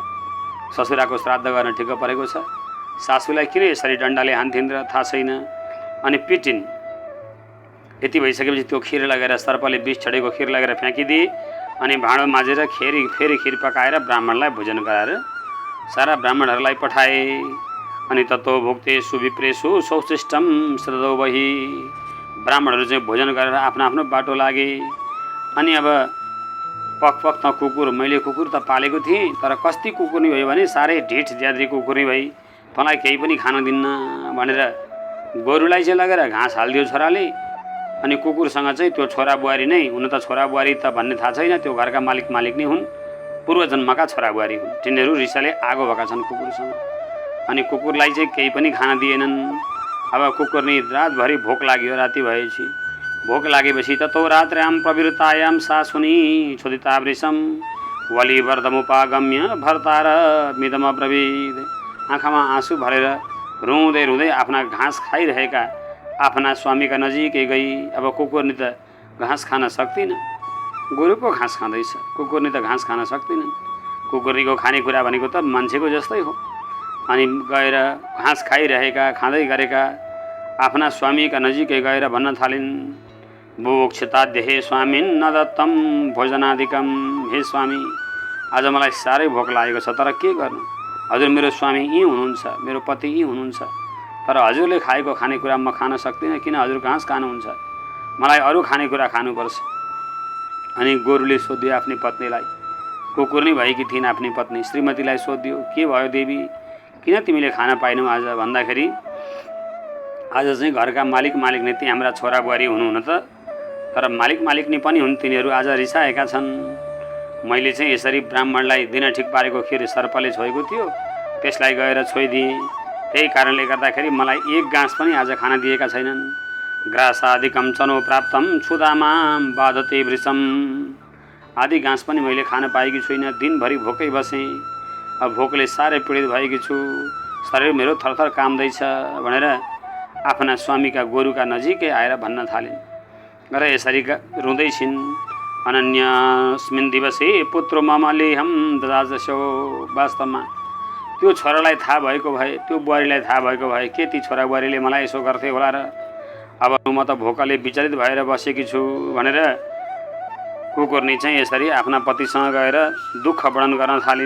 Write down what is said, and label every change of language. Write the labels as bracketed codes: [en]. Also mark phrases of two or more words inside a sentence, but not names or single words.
[ne] ससुराको श्राद्ध गर्न ठिक्क परेको छ, सासूलाई किन यसरी डन्डाले हान्थिन् र थाहा छैन। अनि पिटिन्। यति भइसकेपछि त्यो खिर लगेर, सर्पले विष छडेको खिर लगेर फ्याँकिदिए। अनि भाँडो माझेर फेरि खिर पकाएर ब्राह्मणलाई भोजन गराएर सारा ब्राह्मणहरूलाई पठाए। [sa] अनि ततो भुक्ते सुविप्रेसु सौशिष्टम श्रद्धौ बहि। [ne] ब्राह्मणहरू चाहिँ भोजन गरेर आफ्नो आफ्नो बाटो लागे। अनि अब पक त कुकुर, मैले कुकुर त पालेको थिएँ, तर कस्ती कुकुरनी भयो भने साह्रै ढिठ ज्याद्री कुकुरनी भई, तँलाई केही पनि खान दिन्न भनेर गोरुलाई चाहिँ लगेर घाँस हालिदियो छोराले। अनि कुकुरसँग चाहिँ त्यो छोरा बुहारी नै हुन, त छोरा बुहारी त भन्ने थाहा छैन, त्यो घरका मालिक नै हुन्, पूर्व जन्मका छोरा बुहारी हुन्। तिनीहरू रिसाले आगो भएका छन् कुकुरसँग। अनि कुकुरलाई चाहिँ केही पनि खान दिएनन्। अब कुकुरनी रातभरि भोक लाग्यो। राति भएपछि भोक लागेपछि [sa] ततो रात्र्याम प्रवृत्तायाम सासुनी छोदिता वृषम वलिवर्धमुपागम्य भर्तार मिदमब्रवीद। [ne] आँखामा आँसु भरेर रुँदै रुँदै आफ्ना घाँस खाइरहेका आफ्ना स्वामीका नजिकै गई। अब कुकुरनी त घाँस खान सक्दिन, गोरु पो घाँस खाँदैछ, कुकुरनी त घाँस खान सक्दिनन्। कुकुरनीको खानेकुरा भनेको त मान्छेको जस्तै हो। अनि गएर घाँस खाइरहेका, खाँदै गरेका आफ्ना स्वामीका नजिकै गएर भन्न थालिन्, [sa] बुभुक्षिताद्य स्वामिन् न दत्तम भोजनादिकम। [ne] हे स्वामी, आज मलाई साह्रै भोक लागेको छ, तर के गर्नु, हजुर मेरो स्वामी यहीँ हुनुहुन्छ, मेरो पति यहीँ हुनुहुन्छ, तर हजुरले खाएको खानेकुरा म खान सक्दिनँ, किन हजुर घाँस खानुहुन्छ, मलाई अरू खानेकुरा खानुपर्छ। अनि गोरुले सोध्यो आफ्नी पत्नीलाई, कुकुरनी भएकी थिइन् आफ्नी पत्नी श्रीमतीलाई सोध्यो, के भयो देवी, किन तिमीले खान पाएनौ आज भन्दाखेरि, आज चाहिँ घरका मालिक नै ती हाम्रा छोरा बुहारी हुनुहुन त, तर मालिक नि पनि हुन्, तिनीहरू आज रिसाएका छन्। मैले चाहिँ यसरी ब्राह्मणलाई दिन ठिक पारेको खिर सर्पले छोएको थियो, त्यसलाई गएर छोइदिएँ। त्यही कारणले गर्दाखेरि मलाई एक गाँस पनि आज खान दिएका छैनन्। [sa] ग्रासादिकम चनो प्राप्तम क्षुधामाम बाधते वृषम। [ne] आदि घाँस पनि मैले खान पाएकी छुइनँ, दिनभरि भोकै बसेँ, अब भोकले साह्रै पीडित भएकी छु, शरीर मेरो थरथर काम्दैछ भनेर आफ्ना स्वामीका गोरुका नजिकै आएर भन्न थालिन्। र यसरी रुँदै छिन्। [sa] अनन्यस्मिन् दिवसे पुत्रो मम लेहम ददाजसो। [ne] वास्तवमा त्यो छोरालाई थाहा भएको भए, त्यो बुहारीलाई थाहा भएको भए के ती छोरा बुहारीले मलाई यसो गर्थे होला र, अब म त भोकले विचलित भएर बसेकी छु भनेर कुकुरनी चाहिँ यसरी आफ्ना पतिसँग गएर दुःख वर्णन गर्न थालिन्।